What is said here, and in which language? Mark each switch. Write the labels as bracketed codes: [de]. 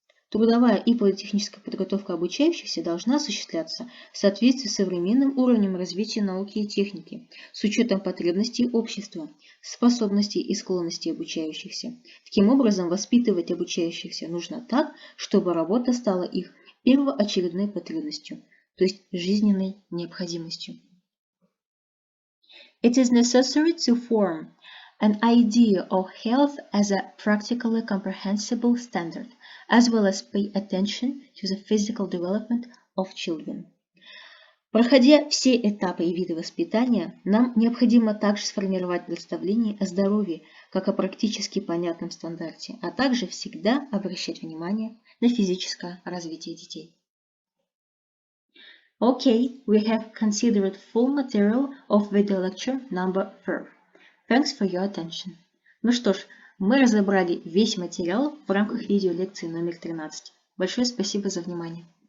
[ru] Трудовая и политехническая подготовка обучающихся должна осуществляться в соответствии с современным уровнем развития науки и техники, с учетом потребностей общества, способностей и склонностей обучающихся. Таким образом, воспитывать обучающихся нужно так, чтобы работа стала их первоочередной потребностью, то есть жизненной необходимостью. [en] It is necessary to form an idea of health as a practically comprehensible standard, as well as pay attention to the physical development of children. [ru] Проходя все этапы и виды воспитания, нам необходимо также сформировать представление о здоровье, как о практически понятном стандарте, а также всегда обращать внимание на физическое развитие детей. [en] Okay, we have considered full material of video lecture number 4. Thanks for your attention. [ru] Ну что ж, мы разобрали весь материал в рамках видеолекции номер 13. Большое спасибо за внимание.